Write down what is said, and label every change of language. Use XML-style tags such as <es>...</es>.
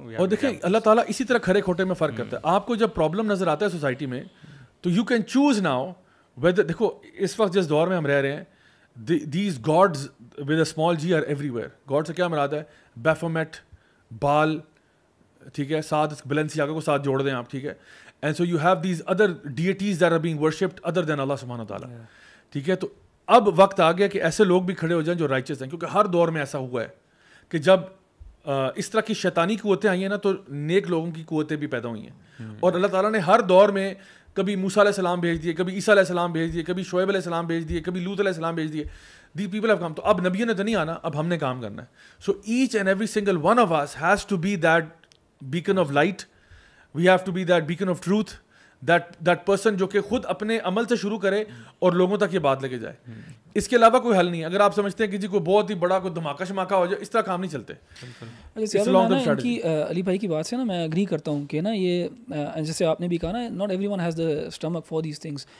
<ur>اور دیکھیں اللہ تعالیٰ اسی طرح کھرے کھوٹے میں فرق کرتا ہے. آپ کو جب پرابلم نظر آتا ہے سوسائٹی میں تو you can choose now weather. دیکھو اس وقت جس دور میں ہم رہ رہے ہیں, these gods with a small جی are every where. God سے کیا مراد ہے؟ بیفومیٹ, بال, ٹھیک ہے, ساتھ بیلنسیاگا کو ساتھ جوڑ دیں آپ, ٹھیک ہے.</ur> <en>And so you have these other deities that are being worshipped other than Allah subhanahu wa ta'ala.</en> <ur>ٹھیک ہے. تو اب وقت آ گیا کہ ایسے لوگ بھی کھڑے ہو جائیں جو رائچس ہیں, کیونکہ ہر دور میں ایسا ہوا ہے کہ جب اس طرح کی شیطانی قوتیں آئی ہیں نا تو نیک لوگوں کی قوتیں بھی پیدا ہوئی ہیں. اور اللہ تعالیٰ نے ہر دور میں کبھی موسیٰ علیہ السلام بھیج دیے, کبھی عیسیٰ علیہ السلام بھیج دیے, کبھی شعیب علیہ السلام بھیج دیے, کبھی لوط علیہ السلام بھیج دیے.</ur> <en>These people have come.</en> <ur>تو اب نبیوں نے تو نہیں آنا, اب ہم نے کام کرنا ہے.</ur> <en>So each and every single one of us has to be that beacon of light. We have to be that beacon of truth.</en> <ur>That person جو کہ خود اپنے عمل سے شروع کرے اور لوگوں تک یہ بات لے کے جائے. اس کے علاوہ کوئی حل نہیں. اگر آپ سمجھتے ہیں کہ جی کوئی بہت ہی بڑا کوئی دھماکہ شماکہ ہو جائے, اس طرح کام نہیں چلتے. علی بھائی کی بات سے نا میں اگری کرتا ہوں کہ نا یہ جیسے آپ نے بھی کہا نا, not every one has the stomach for these things.</ur>